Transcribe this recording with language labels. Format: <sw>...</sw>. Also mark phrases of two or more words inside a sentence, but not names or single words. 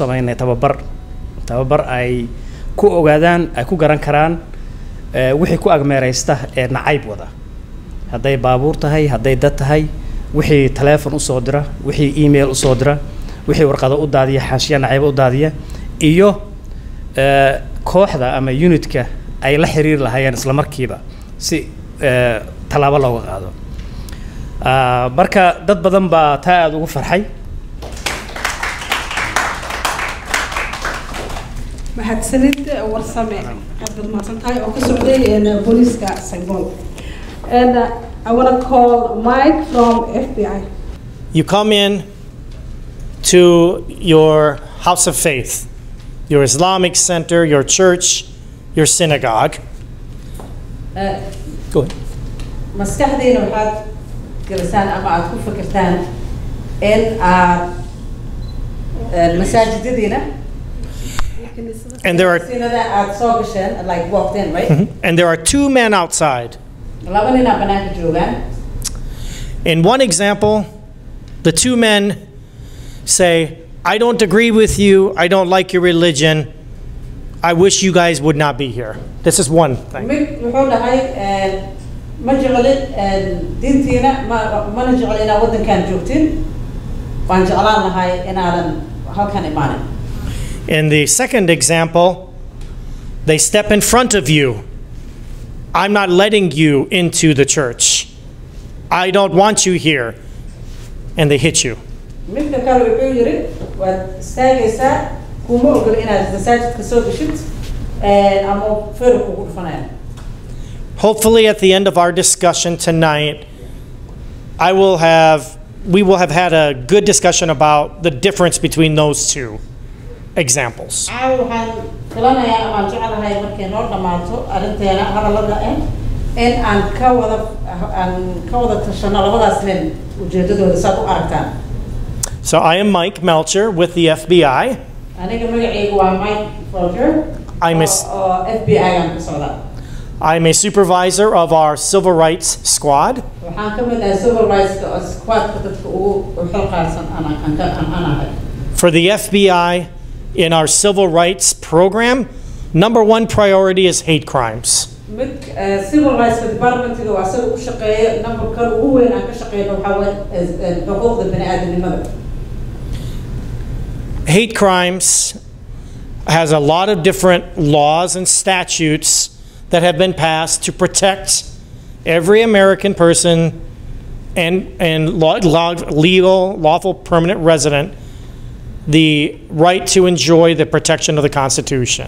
<so>sameynay tababar ay ku ogaadaan ay ku garan karaan wixii ku agmeeraysta ee nacayb wada hadday baabuur tahay hadday dad tahay wixii teleefon u soo dira wixii email u soo dira wixii warqado u daadiya xaashiya nacayb u daadiya iyo kooxda ama unitka ay la xiriir lahaayeen isla markiiba si talaabo looga qaado marka dad badan baa taa aad ugu farxay mahadsanid warsame aad mahadsantahay oo ka socday booliska Saybol.</so> <en>And I want to call Mike from FBI. You come in to your house of faith, your Islamic center, your church, your synagogue. Go ahead.</en> <so>maskaxdayna waxaad gelisaan ama aad ku fikirtaan in aad masaajidadiina</so> <en>And there are</en> <so>aad soo gasheen</so> <en>like walked in, right? and there are two men outside.</en> <so>laba nin aa banaanka joogaan.</so> <en>In one example, the two men say, I don't agree with you, I don't like your religion, I wish you guys would not be here. This is one thing.</en> <so>mid wuxuu dhahay ma jeclin diintiina mana jeclin inaad waddankan joogtin waan jeclaan lahay inaadan halkan imaanin.</so> <en>In the second example, they step in front of you. I'm not letting you into the church. I don't want you here. And they hit you.</en> <so>midka kale wuxuu yiri waad istaagaysaa kuma ogol inaad masaajidka soo gashid ama feer kugu dhufanaya.</so> <en>Hopefully at the end of our discussion tonight, we will have had a good discussion about the difference between those two examples.</en> <so>waxaan filanayaa ama jecelahay markay noo dhamaato arrinteena hadallada in aan ka wada tashano labadaas nin ujeedadooda saad u aragtaan.</so> <en>So I am Mike Melcher with the FBI.</en> <so>aniga magacaygu waa Mike Melcher oo FBI aan ka socda.</so> <en>I'm a supervisor of our civil rights squad.</en> <so>waxaan ka mid ahay</so> <en>civil rights squadka</en> <so>dadka ugu xilqaarsan anahay.</so> <en>For the FBI, in our civil rights program, number one priority is hate crimes. civil rights department-ga</en> <so>waa sida u shaqeeya numberka ugu weyn aan ka shaqeyno waxa weeye xuquuqda bini'aadanimada.</so> <en>Hate crimes has a lot of different laws and statutes that have been passed to protect every American person and legal, lawful permanent resident the right to enjoy the protection of the Constitution.</en>